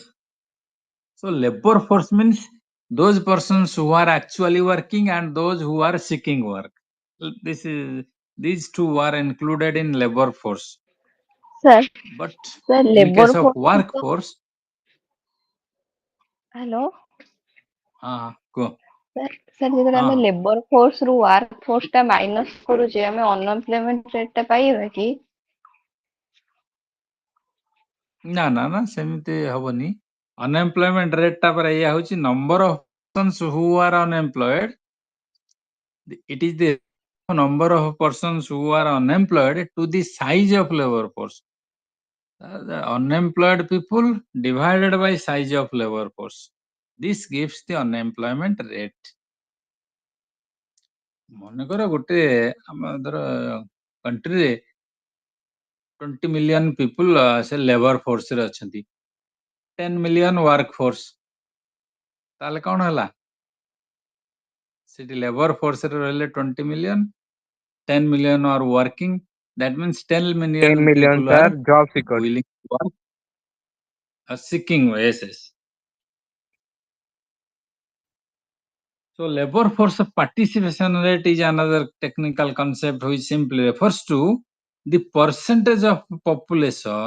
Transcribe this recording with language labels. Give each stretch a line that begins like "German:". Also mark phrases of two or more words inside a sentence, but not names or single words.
English: So labor force means those persons who are actually working and those who are seeking work. These two are included in labor force. Sir, But sir, in labor case of force. workforce, Hello, go. sir, sir,
Odia: ଯେତେବେଳେ ଆମେ ହଁ
English: labor force
Odia: ରୁ
English: work force
Odia: ଟା minus କରୁଛେ ଆମେ
English: unemployment rate
Odia: ଟା ପାଇବା କି? ନା ନା ନା ସେମିତି ହବନି.
English: Unemployment rate
Odia: ଟା ପରେ ଏଇଆ ହଉଛି
English: number of persons who are unemployed. It is the number of persons who are unemployed to the size of labor force. The unemployed people divided by size of labor force. This gives the unemployment rate.
Odia: ମନେକର ଗୋଟେ ଆମ ଧର କଣ୍ଟ୍ରିରେ 20
English: million people
Odia: ସେ
English: labor force
Odia: ରେ ଅଛନ୍ତି.
English: 10 million work force.
Odia: ତାହେଲେ କଣ ହେଲା? ସେଠି
English: labor force
Odia: ରେ ରହିଲେ 20 million,
English: 10 million are working. That means 10 million 10 million people are are job seekers. willing to work, are seeking. Yes, yes. So labor force participation rate is another technical concept which simply refers to the percentage of population.